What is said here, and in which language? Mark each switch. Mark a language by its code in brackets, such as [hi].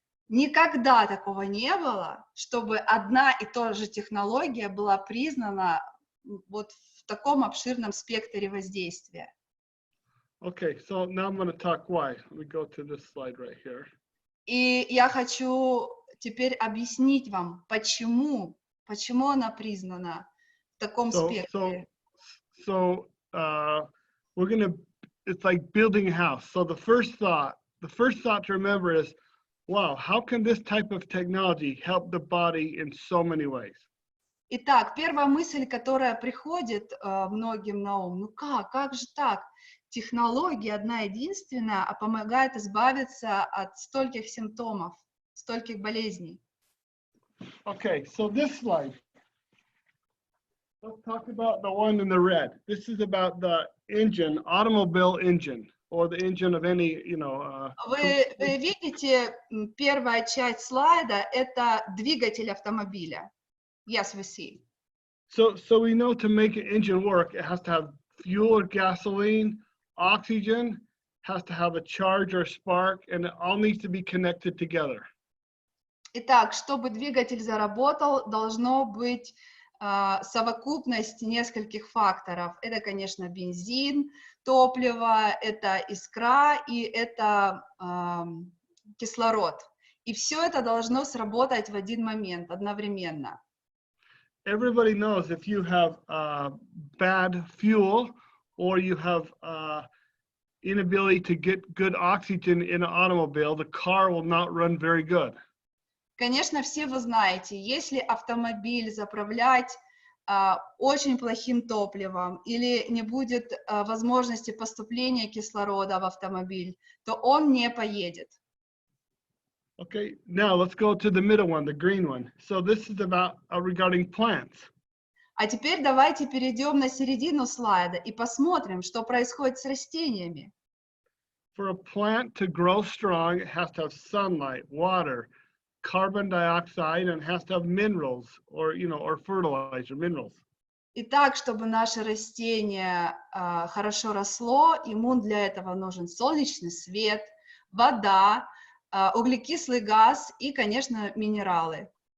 [ru] Никогда такого не было, чтобы одна и та же технология была признана вот в таком обширном спектре воздействия. [en] Okay, so now I'm going to talk why. Let me go to this slide right here. [ru] И я хочу теперь объяснить вам, почему она признана в таком спектре. [en] So we're going to, it's like building a house. So the first thought to remember is, wow, how can this type of technology help the body in so many ways? [ru] Итак, первая мысль, которая приходит многим на ум, ну как же так? Технология одна единственная, а помогает избавиться от стольких симптомов, стольких болезней. [en] Okay, so this slide. Let's talk about the one in the red. This is about the engine, automobile engine, or the engine of any, you know. [ru] Вы видите, первая часть слайда – это двигатель автомобиля. [en] Yes, we see. So we know to make an engine work, it has to have fuel or gasoline, oxygen, has to have a charge or spark, and it all needs to be connected together. [ru] Итак, чтобы двигатель заработал, должно быть совокупность нескольких факторов. Это, конечно, бензин, топливо, это искра и это кислород. И все это должно сработать в один момент, одновременно. [en] Everybody knows if you have bad fuel or you have inability to get good oxygen in an automobile, the car will not run very good. [ru] Конечно, все вы знаете, если автомобиль заправлять очень плохим топливом или не будет возможности поступления кислорода в автомобиль, то он не поедет. [en] Okay, now let's go to the middle one, the green one. So this is about regarding plants. [ru] А теперь давайте перейдем на середину слайда и посмотрим, что происходит с растениями. [en] For a plant to grow strong, it has to have sunlight, water, carbon dioxide, and has to have minerals or, you know, or fertilizer, minerals. [ru] Итак, чтобы наше растение хорошо росло, ему для этого нужен солнечный свет, вода, углекислый газ и, конечно, минералы.